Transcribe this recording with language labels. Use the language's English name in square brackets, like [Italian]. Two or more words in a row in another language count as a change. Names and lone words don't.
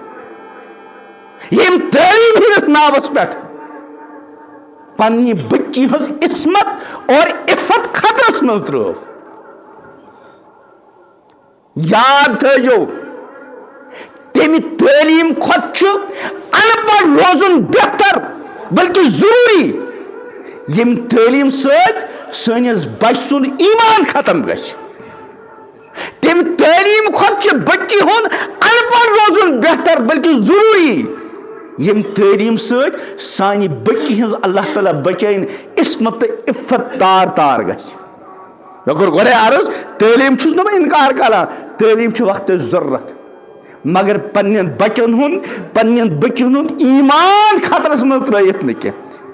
[Kashmiri] یم تعلیم ہندس ناوس پہ پنہ بچی ہز عصمت اور عفت خطرس مز ترٲو یاد تھٲیِو تمہ تعلیم کھۄتہٕ چھُ ان پڑھ روزن بہتر بلکہ ضروری یم تعلیم سٲنِس بچ سن ایمان ختم گژھِ تم تعلیم کھۄتہٕ بچی ہند ان پڑھ روزن بہتر بلکہ ضروری یم تعلیم سانہِ بچی ہنز اللہ تعالیٰ بچائن عصمت تو عفت تار تار گژھِ مےٚ کوٚر گۄڈے عرض تعلیم چھُس نہٕ بہٕ انکار کران تعلیم چھِ وقتس ضرورت مگر پنن بچن ہند پنن بچن ہند ایمان خطرس مز ترٲیِتھ نہٕ کینٛہہ